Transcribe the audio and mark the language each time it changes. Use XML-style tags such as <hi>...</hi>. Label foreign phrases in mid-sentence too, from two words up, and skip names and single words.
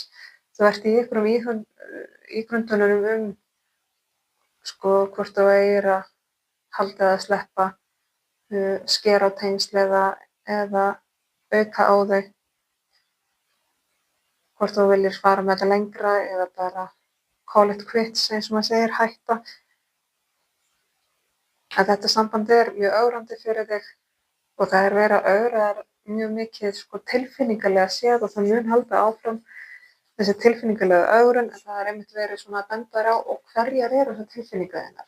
<is>Þú ert í einhverjum ígrundunum hvort þú eigir að halda eða sleppa, skera á tengsl eða auka á þau, hvort þú viljir fara með þetta lengra eða bara</is> <en>call it quits</en> <is>eins og maður segir, hætta. En þetta samband er mjög ögrandi fyrir þig og það er verið að ögra þér mjög mikið tilfinningalega séð og það mun halda áfram þessi tilfinningalega ögrun, en það er einmitt verið svona að benda þér á og hverjar eru þessar tilfinningar þínar.</is>